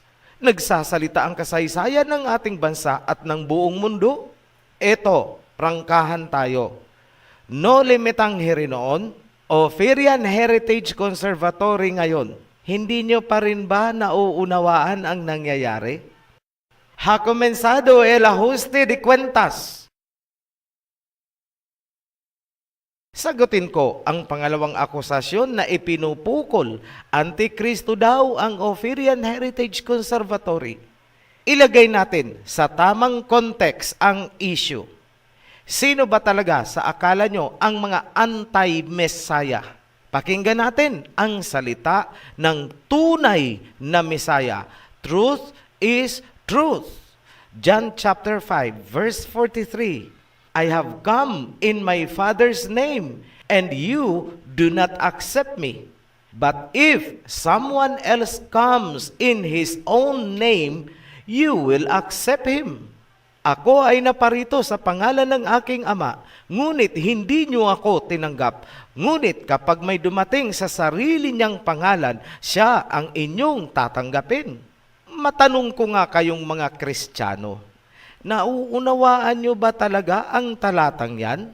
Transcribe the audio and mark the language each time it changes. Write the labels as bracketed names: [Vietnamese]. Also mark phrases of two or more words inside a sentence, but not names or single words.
[Filipino] Nagsasalita ang kasaysayan ng ating bansa at ng buong mundo. Eto, prangkahan tayo. No Limitang Heri noon, Ophirian Heritage Conservatory ngayon. Hindi nyo pa rin ba nauunawaan ang nangyayari? [Spanish] Ha comenzado el ajuste de cuentas. [Filipino] Sagutin ko ang pangalawang akusasyon na ipinupukol. Antikristo daw ang Ophirian Heritage Conservatory. Ilagay natin sa tamang context ang issue. Sino ba talaga sa akala nyo ang mga anti-Messiah? Pakinggan natin ang salita ng tunay na Messiah. [English] Truth is truth. John chapter 5 verse 43. I have come in my Father's name, and you do not accept me. But if someone else comes in his own name, you will accept him. [Filipino] Ako ay naparito sa pangalan ng aking Ama, ngunit hindi niyo ako tinanggap. Ngunit kapag may dumating sa sarili niyang pangalan, siya ang inyong tatanggapin. Matanong ko nga kayong mga Kristiyano, nauunawaan nyo ba talaga ang talatang yan?